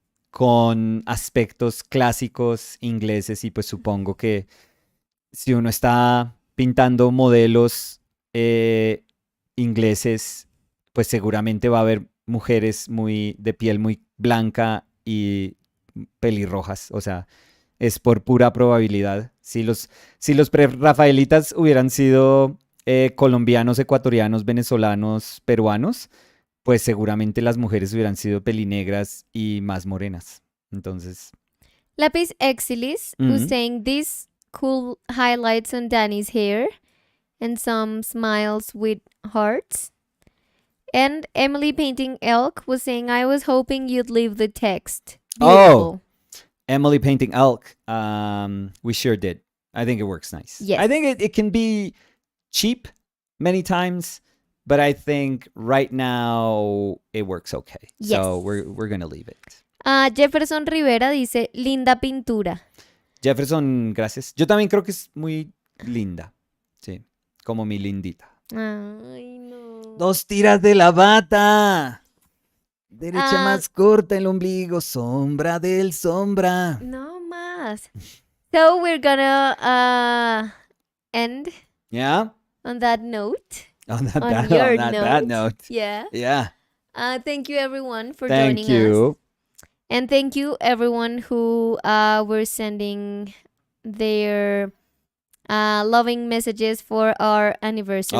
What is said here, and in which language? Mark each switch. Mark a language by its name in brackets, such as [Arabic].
[Spanish] con aspectos clásicos ingleses y pues supongo que si uno está pintando modelos ingleses, pues seguramente va a haber mujeres muy de piel muy blanca y pelirrojas, o sea, es por pura probabilidad. Si los pre-rafaelitas hubieran sido colombianos, ecuatorianos, venezolanos, peruanos, pues seguramente las mujeres hubieran sido pelinegras y más morenas. Entonces, [English] Lapis Exilis was saying this cool highlights on Danny's hair and some smiles with hearts. And Emily Painting Elk was saying, I was hoping you'd leave the text. Beautiful. Emily Painting Elk, we sure did. I think it works nice. Yes. I think it can be cheap many times, but I think right now it works okay. Yes. So we're going to leave it. [Spanish] Jefferson Rivera dice, linda pintura. Jefferson, gracias. Yo también creo que es muy linda. Sí, como mi lindita. Ay, no. Dos tiras de la bata. Derecha más corta el ombligo, sombra del sombra. No más. [English] So we're gonna end on that note. On that note. Yeah. Yeah. Thank you everyone for Thank joining you. us. And thank you everyone who were sending their loving messages for our anniversary.